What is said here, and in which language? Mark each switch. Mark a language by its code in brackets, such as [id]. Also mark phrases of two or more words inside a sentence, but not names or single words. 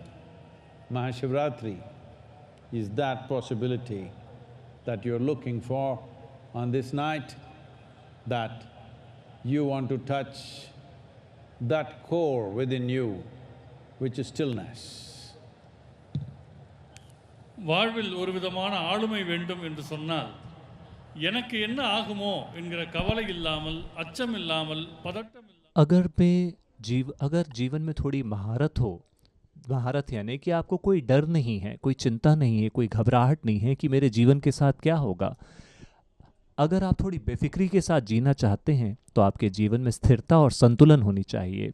[en] MahaShivRatri is that possibility that you're looking for on this night, that you want to touch that core within you, which is stillness. [ta] வாழ்வில் ஒரு விதமான ஆளுமை வேண்டும் என்று சொன்னால் எனக்கு என்ன ஆகுமோ என்கிற கவலை இல்லாமல், அச்சம் இல்லாமல், பதட்டம் இல்லாமல் [hi] अगर जीवन में थोड़ी महारत हो, महारत यानी कि आपको कोई डर नहीं है, कोई चिंता नहीं है, कोई घबराहट नहीं है कि मेरे जीवन के साथ क्या होगा। अगर आप थोड़ी बेफिक्री के साथ जीना चाहते हैं तो आपके जीवन में स्थिरता और संतुलन होनी चाहिए।